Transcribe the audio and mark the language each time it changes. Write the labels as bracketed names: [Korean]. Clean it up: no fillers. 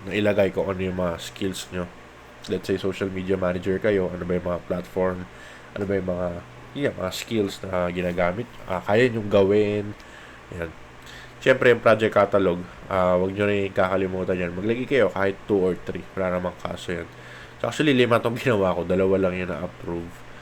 [Filipino] Na ilagay ko ano yung mga skills nyo. [English] Let's say, social media manager kayo. [Filipino] Ano ba yung mga platform? Ano ba yung mga skills na ginagamit? Kaya nyo gawin. Yan. Siyempre, yung project catalog. Huwag nyo rin kakalimutan yan. Maglagay kayo kahit 2 or 3. Wala namang kaso yan. So, actually, 5 itong ginawa ko. 2 lang yun na-approve.